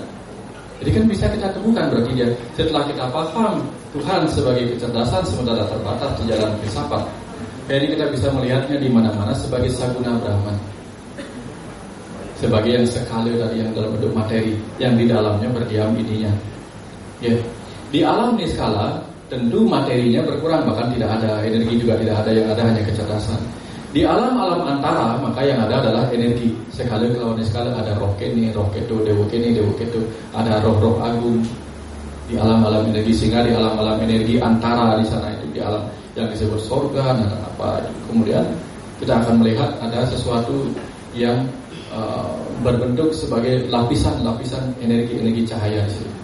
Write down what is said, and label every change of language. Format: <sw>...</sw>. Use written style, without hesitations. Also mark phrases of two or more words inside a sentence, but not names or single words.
<id>Jadi kan bisa kita temukan berarti dia. Setelah kita paham Tuhan sebagai kecerdasan semesta tak terbatas di jalan filsafat, jadi kita bisa melihatnya di mana-mana sebagai Saguna Brahman, sebagai yang sekali tadi yang dalam bentuk materi, yang di dalamnya berdiam ininya. Ya, di alam niskala tentu materinya berkurang, bahkan tidak ada energi juga tidak ada, yang ada hanya kecerdasan. Di alam-alam antara maka yang ada adalah energi. Sekali kalau niskala ada</id> <ban>roh kene, roh keto, dewa kene, dewa keto,</ban> <id>ada roh-roh agung. Di alam-alam energi, sehingga di alam-alam energi antara di sana itu di alam yang disebut surga dan apa. Kemudian kita akan melihat ada sesuatu yang berbentuk sebagai lapisan-lapisan energi cahaya di situ.</id>